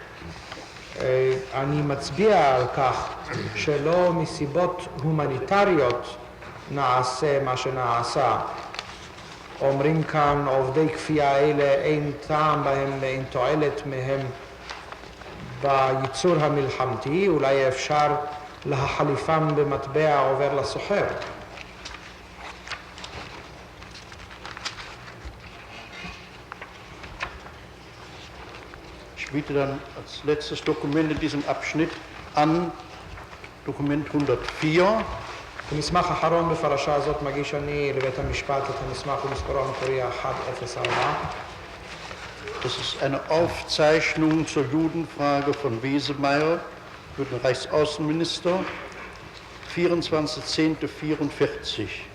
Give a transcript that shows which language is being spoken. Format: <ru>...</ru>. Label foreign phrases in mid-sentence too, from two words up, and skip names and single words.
<he>אני מצביע על כך שלא מסיבות הומניטריות נעשה מה שנעשה. אומרים כאן עובדי כפייה אלה אין טעם בהם ואין תועלת מהם בייצור המלחמתי, אולי אפשר להחליפם במטבע עובר לסוחר.</he> <de>Ich biete dann als letztes Dokument in diesem Abschnitt an Dokument 104.</de> <he>במסמך האחרון בפרשה הזאת מגיש אני לבית המשפט את המסמך ומספרו המקורי 104.</he> <de>Das ist eine Aufzeichnung zur Judenfrage von Wesemeyer für den Reichsaußenminister, 24.10.44.</de>